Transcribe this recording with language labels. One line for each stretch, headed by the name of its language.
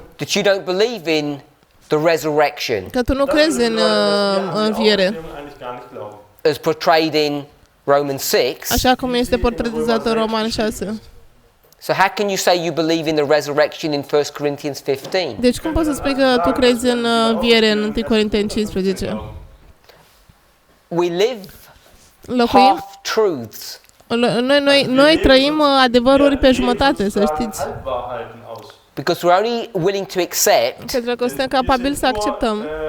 English: that you don't believe in the resurrection
Romanian: că tu nu crezi în înviere,
English: as portrayed in Romans 6.
Romanian: așa cum este portretizat în Romani 6.
English: So how can you say you believe in the resurrection in 1 Corinthians 15?
Romanian: Deci cum poți să spui că tu crezi în înviere în 1 Corinteni 15?
English: We live
Romanian: Locuim,
English: half-truths.
Romanian: noi trăim adevăruri pe jumătate, să știți.
English: Because we're only willing to accept
Romanian: Pentru că suntem capabili să acceptăm.